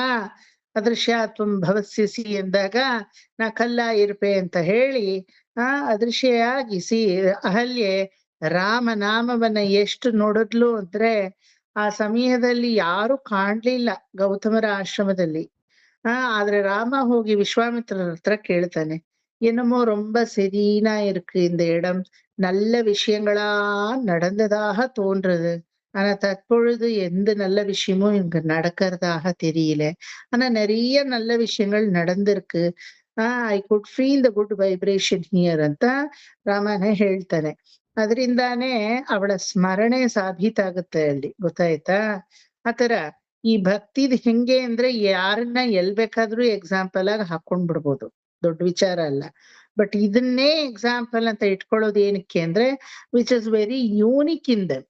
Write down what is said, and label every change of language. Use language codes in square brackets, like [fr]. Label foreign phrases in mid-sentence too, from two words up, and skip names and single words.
[sa] ಅದೃಶ್ಯಾತ್ವಂ ಭವಸ್ಯಸಿ [kn] ಎಂದಾಗ ನಾ ಕಲ್ಲ ಇರ್ಪೆ ಅಂತ ಹೇಳಿ ಅದೃಶ್ಯಾಗಿ ಅಹಲ್ಯೆ ರಾಮನಾಮವನ್ನ ಎಷ್ಟು ನೋಡಿದ್ಲು ಅಂದ್ರೆ ಆ ಸಮಯದಲ್ಲಿ ಯಾರು ಕಾಣ್ಲಿಲ್ಲ ಗೌತಮರ ಆಶ್ರಮದಲ್ಲಿ. ಆದ್ರೆ ರಾಮ ಹೋಗಿ ವಿಶ್ವಾಮಿತ್ರರ ಹತ್ರ ಕೇಳ್ತಾನೆ, [ta] என்னமோ ரொம்ப செரீனா இருக்கு இந்த இடம், நல்ல விஷயங்களா நடந்ததாக தோன்றுது, ஆனா தற்பொழுது எந்த நல்ல விஷயமும் இங்க நடக்கிறதாக தெரியல, ஆனா நிறைய நல்ல விஷயங்கள் நடந்திருக்கு, [en] I could feel the good vibration here [kn] ಅಂತ ರಾಮನೇ ಹೇಳ್ತಾನೆ. ಅದರಿಂದಾನೇ ಅವಳ ಸ್ಮರಣೆ ಸಾಬೀತಾಗುತ್ತೆ ಅಲ್ಲಿ, ಗೊತ್ತಾಯ್ತಾ? ಆತರ ಈ ಭಕ್ತಿದ್ ಹೆಂಗೆ ಅಂದ್ರೆ ಯಾರನ್ನ ಎಲ್ ಬೇಕಾದ್ರೂ ಎಕ್ಸಾಂಪಲ್ ಆಗಿ ಹಾಕೊಂಡ್ ಬಿಡ್ಬೋದು, ದೊಡ್ಡ ವಿಚಾರ ಅಲ್ಲ. ಬಟ್ ಇದನ್ನೇ ಎಕ್ಸಾಂಪಲ್ ಅಂತ ಇಟ್ಕೊಳ್ಳೋದು ಏನಕ್ಕೆ ಅಂದ್ರೆ [en] which is very unique in them.